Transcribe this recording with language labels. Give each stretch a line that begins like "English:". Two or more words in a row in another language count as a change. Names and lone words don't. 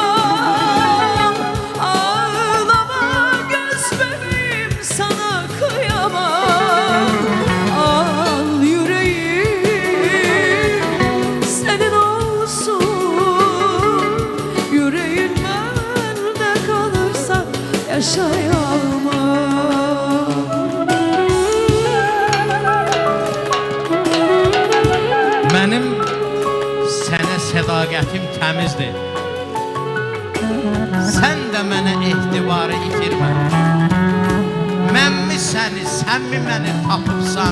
Turkish: Ağlama göz bebeğim, sana kıyamam. Al yüreğim senin olsun. Yüreğin bende kalırsa yaşayamam.
Azerbaijani: Mənim sənə sədaqətim təmizdir. Sən də mənə ehtibarı itirmə. Məmmi səni, sən mi məni tapıbsan?